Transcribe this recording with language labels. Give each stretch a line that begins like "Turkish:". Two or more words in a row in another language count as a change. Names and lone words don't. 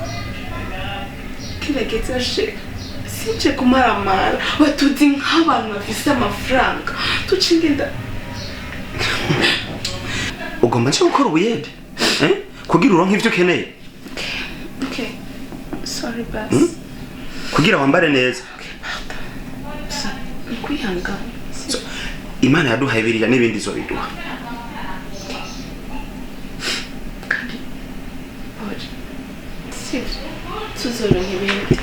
Rundi: Gerageza sheri. Sinje kumaramara. Watuzi nk'abantu bafise amafaranga. Tucingenda. Ugomba nje gukora ubuyede. Kugira uronke ivyo keneye.
English: Okay. Sorry boss.
Rundi: Kugira wambare neza. Kwihanga. Imana yaduhaye biriya n'ibindi zo biduha. Tuzoronka ibindi.